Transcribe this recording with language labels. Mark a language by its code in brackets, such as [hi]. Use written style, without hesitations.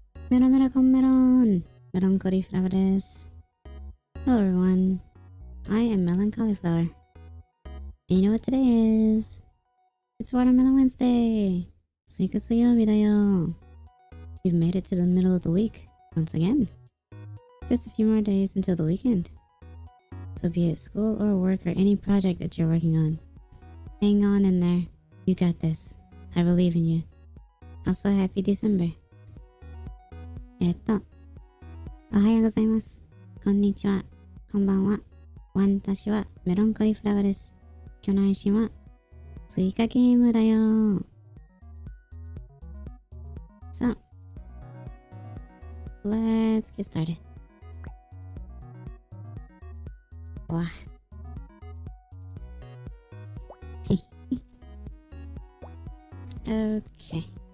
[ja] Melon, meloncollieflaur です。 [en] Hello everyone, I am meloncollieflaur. And you know what today is? It's Watermelon Wednesday! [ja] SUIKA 水曜日だよ. [en] We've made it to the middle of the week, once again. Just a few more days until the weekend. So be it school or work or any project that you're working on, hang on in there. You got this. I believe in you. Also, happy December. [ja] おはようございます。こんにちは。こんばんは。私はメロンコリフラワーです。今日の配信はスイカゲームだよ。 [en] さあ、Let's get started. わOkay.